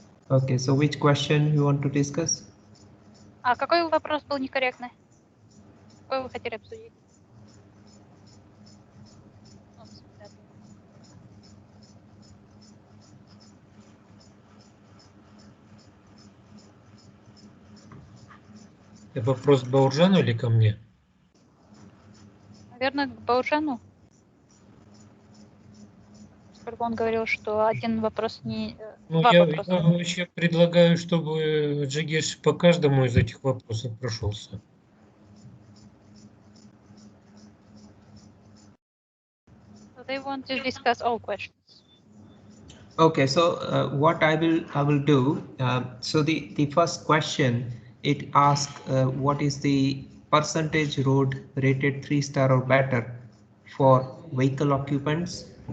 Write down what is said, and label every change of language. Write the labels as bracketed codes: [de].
[en] Okay, so which question you want to discuss? [ru] А какой вопрос был некорректный? Какой вы хотели обсудить? Это вопрос к Бауржану или ко мне? Наверное, к Бауржану. Поскольку он говорил, что один вопрос не... Ну, два я вопроса. вообще предлагаю, чтобы Джигеш по каждому из этих вопросов прошелся. [en] So they want to discuss all questions. Okay, so what I will do. So the first question, it asks what is the percentage road rated 3-star or better for vehicle occupants.